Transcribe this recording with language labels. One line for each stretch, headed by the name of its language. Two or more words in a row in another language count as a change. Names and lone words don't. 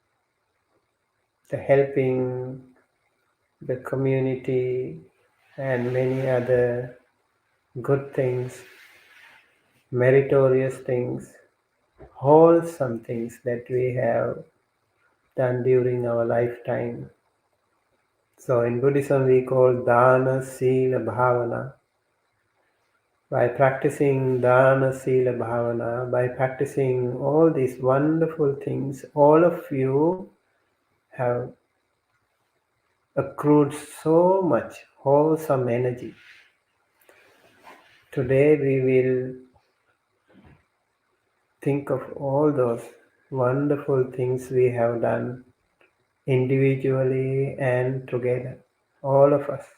English: helping the community, and many other good things, meritorious things, wholesome things that we have done during our lifetime. So in Buddhism we call
Pali: dana, sila, bhavana.
English: By practicing
Pali: dana, sila, bhavana,
English: by practicing all these wonderful things, all of you have accrued so much wholesome energy. Today we will think of all those wonderful things we have done individually and together, all of us.